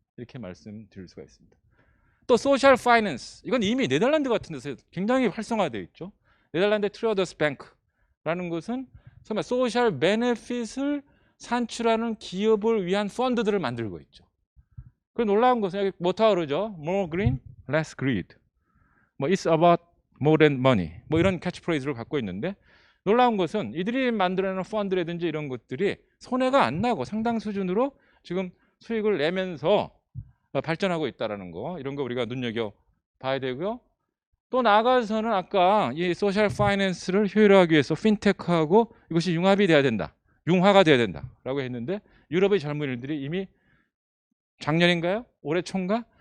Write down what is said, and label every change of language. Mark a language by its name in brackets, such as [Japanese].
[Korean] 이렇게 말씀드릴 수가 있습니다. 또 소셜 파이낸스, 이건 이미 네덜란드 같은 데서 굉장히 활성화되어 있죠. 네덜란드 트레어더스 뱅크라는 것은 정말 소셜 베네핏을 산출하는 기업을 위한 펀드들을 만들고 있죠. 그 놀라운 것은 여기 뭐다 그러죠? [English] More green, less greed. 뭐 It's about more than money. [Korean] 뭐 이런 캐치프레이즈를 갖고 있는데 놀라운 것은 이들이 만들어내는 펀드라든지 이런 것들이 손해가 안 나고 상당 수준으로 지금 수익을 내면서 발전하고 있다라는 거, 이런 거 우리가 눈여겨 봐야 되고요. 또 나아가서는 아까 이 소셜 파이낸스를 효율화하기 위해서 핀테크하고 이것이 융합이 돼야 된다, 융화가 돼야 된다라고 했는데, 유럽의 젊은이들이 이미 작년인가요? 올해 초인가?